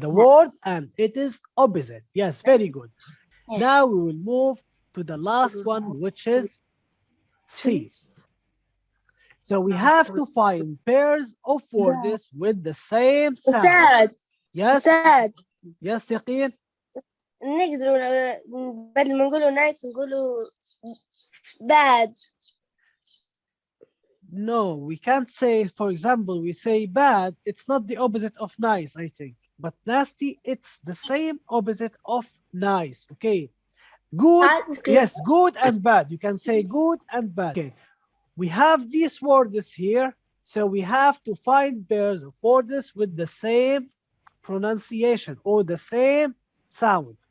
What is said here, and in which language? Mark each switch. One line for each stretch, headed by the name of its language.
English: the word and it is opposite. Yes, very good. Yes. Now we will move to the last one, which is C. So we have to find pairs of words with the same sound.
Arabic: أستاذ
English: Yes,
Arabic: أستاذ
English: yes, Yaqeen.
Arabic: نقدر بدل ما نقوله nice نقوله bad.
English: No, we can't say, for example, we say bad, it's not the opposite of nice, I think. But nasty, it's the same opposite of nice. Okay. Good, Bad, good. yes, good and bad. You can say good and bad. Okay. We have these words here, so we have to find pairs of words with the same pronunciation or the same sound.